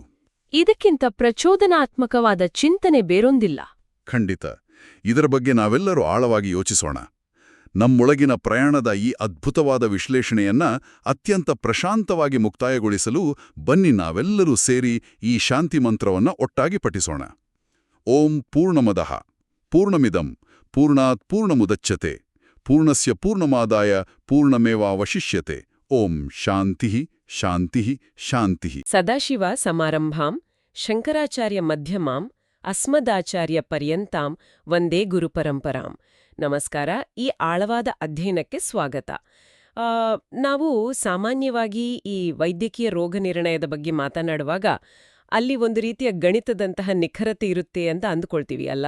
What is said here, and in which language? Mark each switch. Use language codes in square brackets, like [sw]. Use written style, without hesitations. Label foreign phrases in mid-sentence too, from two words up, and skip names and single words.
[kn] ಇದಕ್ಕಿಂತ ಪ್ರಚೋದನಾತ್ಮಕವಾದ ಚಿಂತನೆ ಬೇರೊಂದಿಲ್ಲ. ಖಂಡಿತ. ಇದರ ಬಗ್ಗೆ ನಾವೆಲ್ಲರೂ ಆಳವಾಗಿ ಯೋಚಿಸೋಣ. ನಮ್ಮೊಳಗಿನ ಪ್ರಯಾಣದ ಈ ಅದ್ಭುತವಾದ ವಿಶ್ಲೇಷಣೆಯನ್ನ ಅತ್ಯಂತ ಪ್ರಶಾಂತವಾಗಿ ಮುಕ್ತಾಯಗೊಳಿಸಲು ಬನ್ನಿ ನಾವೆಲ್ಲರೂ ಸೇರಿ ಈ ಶಾಂತಿ ಮಂತ್ರವನ್ನ ಒಟ್ಟಾಗಿ ಪಠಿಸೋಣ. [sa] ಓಂ ಪೂರ್ಣಮದಃ ಪೂರ್ಣಮಿದಂ ಪೂರ್ಣಾತ್ ಪೂರ್ಣಮುದಚ್ಯತೆ ಪೂರ್ಣಸ್ಯ ಪೂರ್ಣಮಾದಾಯ ಪೂರ್ಣಮೇವಾವಶಿಷ್ಯತೆ. ಓಂ ಶಾಂತಿಃ ಶಾಂತಿಃ ಶಾಂತಿಃ. ಸದಾಶಿವ ಸಮಾರಂಭಾಂ ಶಂಕರಾಚಾರ್ಯ ಮಧ್ಯಮಾಂ ಅಸ್ಮದಾಚಾರ್ಯ ಪರ್ಯಂತಾಂ ವಂದೇ ಗುರುಪರಂಪರಾಂ. [kn] ನಮಸ್ಕಾರ. ಈ ಆಳವಾದ ಅಧ್ಯಯನಕ್ಕೆ ಸ್ವಾಗತ. ನಾವು ಸಾಮಾನ್ಯವಾಗಿ ಈ ವೈದ್ಯಕೀಯ ರೋಗ ನಿರ್ಣಯದ ಬಗ್ಗೆ ಮಾತನಾಡುವಾಗ ಅಲ್ಲಿ ಒಂದು ರೀತಿಯ ಗಣಿತದಂತಹ ನಿಖರತೆ ಇರುತ್ತೆ ಅಂತ ಅಂದುಕೊಳ್ತೀವಿ ಅಲ್ಲ?